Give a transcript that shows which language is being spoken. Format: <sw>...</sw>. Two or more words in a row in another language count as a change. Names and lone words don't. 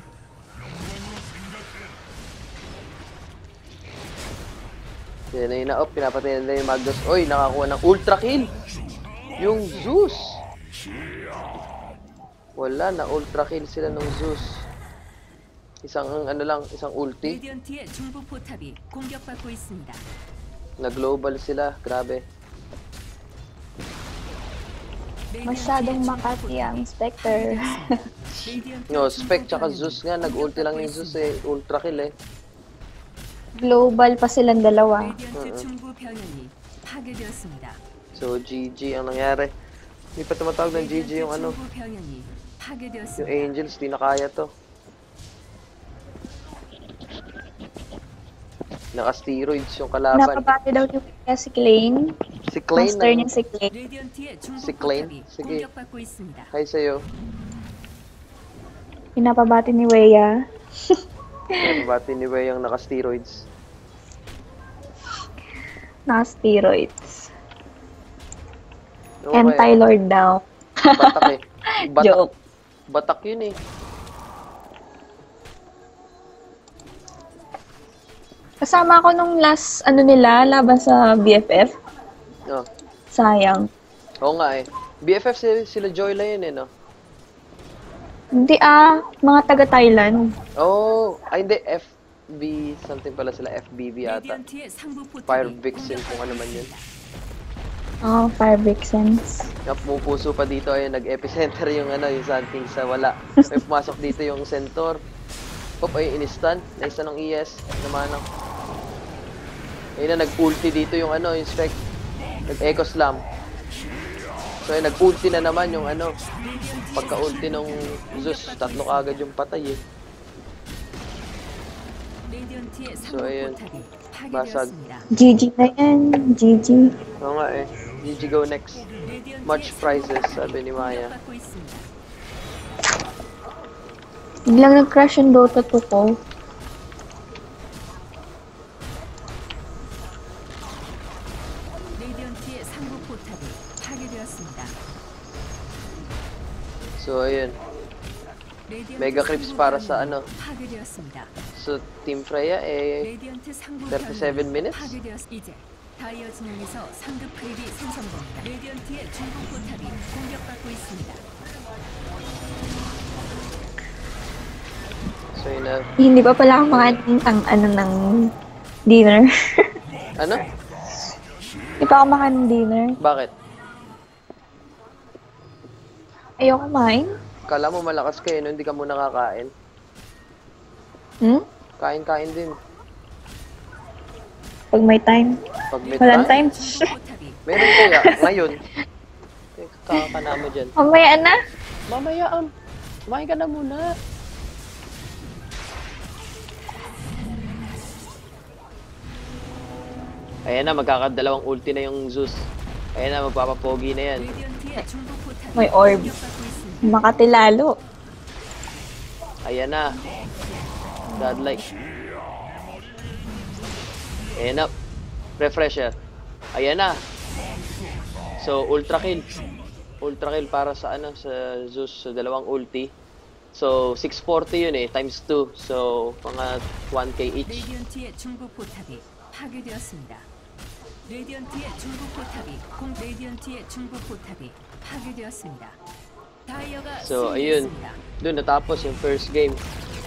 <tl>Yan na yun na. Pinapatay nila yung Magnus. Uy, nakakuha ng</tl> <en>ultra kill.</en> <tl>Yung Zeus. Wala, na</tl> <en>ultra kill</en> <tl>sila ng Zeus. Isang isang ulti.</tl> <ko>레디언트의 중부 포탑이 공격받고 있습니다.</ko> <tl>Na-global sila. Grabe. Masyadong Makati ang Spectre. No, Spec tsaka Zeus nga. Nag-ulti lang yung Zeus eh.</tl> <en>Ultra kill</en> <tl>eh. Global pa silang dalawa.</tl> <ko>레디언트 중부 병력이 파괴되었습니다.</ko> <tl>So, GG ang nangyari. Hindi pa tumatawag ng GG yung</tl> <ko>중부 병력이</ko> <tl>yung</tl> <ko>파괴되었습니다.</ko> <tl>Angels. Di na kaya to. Naka-steroids yung kalaban. Napabati daw ni Wika si Klein. Si Klein Master niya si Klein.</tl> <ko>레디언트의 중부</ko> <tl>Si Klein?</tl> <ko>포탑이</ko> <tl>Sige.</tl> <ko>공격받고 있습니다.</ko> <tl>Hi sa'yo. Pinapabati ni Wea. Nabati ni Wei yung naka-steroids. Na-steroids. Okay. Anti-Lord daw. Batak eh. Joke. Batak yun eh. Kasama ako nung last, nila, laban sa BFF. Oh. Sayang. Oo nga eh. BFF sila Joyla yun eh, no? Hindi mga taga-Thailand. Oh, ay hindi, FB, something pala sila, FBB ata.</tl> <ko>레디언트의 상부</ko> <tl>Fire</tl> <ko>포탑이</ko> <tl>Vixen kung ano man yun. Fire Vixens. Yung pumupuso pa dito, ayun, nag-epicenter yung ano, yung Sand King sa wala. May pumasok dito yung Centaur. Oop, ay, in-stun. Naisa ng ES. Namanang. Ayun na, nag-ulti dito yung ano, yung Spec. Nag-Echo Slam. So, ayun, nag-ulti na naman yung ano. Pagka-ulti ng Zeus, tatlo agad yung patay eh.</tl> <ko>레디언트의</ko> <tl>So,</tl> <ko>상부</ko> <tl>ayun.</tl> <ko>포탑이</ko> <tl>Basag.</tl> <ko>파괴되었습니다.</ko> <tl>GG na yan. GG. Oo nga eh.</tl> <en>GG go next.</en> <ko>레디언트의</ko> <en>Much</en> <ko>상부</ko> <en>prizes,</en> <ko>포탑이</ko> <tl>sabi ni Maya.</tl> <ko>공격받고 있습니다.</ko> <tl>Biglang nag-crash yung Dota 2 ko.</tl> <ko>레디언트의 상부 포탑이 파괴되었습니다.</ko> <tl>So, ayun.</tl> <ko>레디언트</ko> <en>Mega creeps</en> <ko>상부</ko> <tl>para</tl> <ko>변이</ko> <tl>sa ano.</tl> <ko>파괴되었습니다.</ko> <tl>So, Team Freya eh,</tl> <ko>레디언트 상부</ko> <tl>37</tl> <ko>변이</ko> <tl>minutes?</tl> <ko>이제 다이어 진영에서 상급 크립이 생성됩니다. 레디언트의 중부 포탑이 공격받고 있습니다.</ko> <tl>so yun na. Hindi pa pala ako makain ng dinner. Ano? Hindi pa ako makain ng dinner. Bakit? Ayoko kumain. Kala mo malakas kayo, no? Hindi ka muna kakain. Hmm? Kain-kain din. Pag may time. Pag may Walang time. time.</tl> <ko>중부 포탑이</ko> <tl>Meron kaya. Ngayon. Kakana mo dyan. Mamaya na. Mamaya, kumain ka na muna. Ayan na, magkakadalawang ulti na yung Zeus. Ayan na, magpapapogi na yan.</tl> <ko>레디언트의 중부 포탑이</ko> <tl>May orb.</tl> <ko>공격받고 있습니다.</ko> <tl>Makati lalo. Ayan na. Godlike. Ayan na. Refresher. Ayan na. So,</tl> <en>ultra kill. Ultra kill</en> <tl>para sa ano, sa Zeus, sa dalawang ulti. So, 640 yun eh, times 2. So, mga 1k each.</tl> <ko>레디언트의 중부 포탑이 파괴되었습니다. 레디언트의 중부 포탑이 파괴되었습니다. 다이어가</ko> <tl>So, ayun.</tl> <ko>승리했습니다.</ko> <tl>Doon natapos yung</tl> <en>first game.</en>